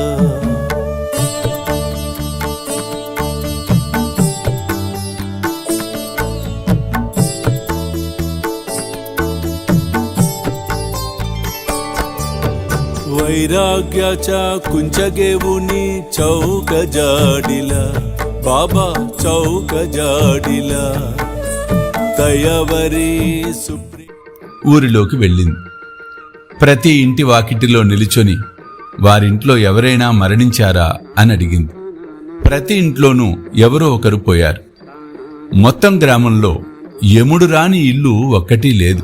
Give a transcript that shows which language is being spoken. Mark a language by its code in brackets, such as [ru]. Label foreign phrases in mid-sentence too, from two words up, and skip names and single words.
[mr] वैराग्याच्या कुंचगेवुनी चौक जाडिला बाबा चौक जाडिला दयावरी सुप्री [te] ఊరిలోకి వెళ్ళింది. ప్రతి ఇంటి వాకిటిలో నిలుచొని వారింట్లో ఎవరైనా మరణించారా అని అడిగింది. ప్రతి ఇంట్లోనూ ఎవరో ఒకరు పోయారు. మొత్తం గ్రామంలో యముడు రాని ఇల్లు ఒక్కటీ లేదు.